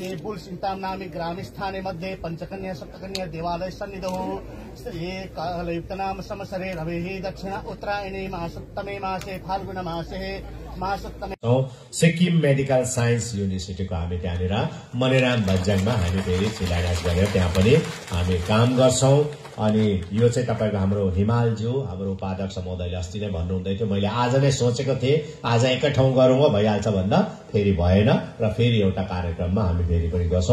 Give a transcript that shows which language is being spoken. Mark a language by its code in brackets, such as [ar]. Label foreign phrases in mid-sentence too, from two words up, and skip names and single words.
[sa] कुल चिन्तामनामि ग्रामस्थाने मध्ये पंचकन्या सप्तकन्या देवालय सन्निधौ ये कालयुक्त नाम संवत्सरे रवेः दक्षिण उत्तरायणे मासोत्तमे मासे फाल्गुन मासे मासोत्तमे [ne] सिक्किम मेडिकल साइन्स युनिभर्सिटीको हामी त्यहाँनिर मनेराम भन्ज्याङमा हामी फेरि शिलान्यास गरेर त्यहाँ पनि हामी काम गर्छौं। अनि यो चाहिँ तपाईको हाम्रो हिमालज्यू हाम्रो उपाध्यक्ष महोदयले अस्ति नै भन्नुहुँदै थियो, मैले आज नै सोचेको थिएँ आज एकै ठाउँ गरौँ हो भइहाल्छ भन्दा फेरि भएन र फेरि एउटा कार्यक्रममा हामी फेरि पनि गर्छौं।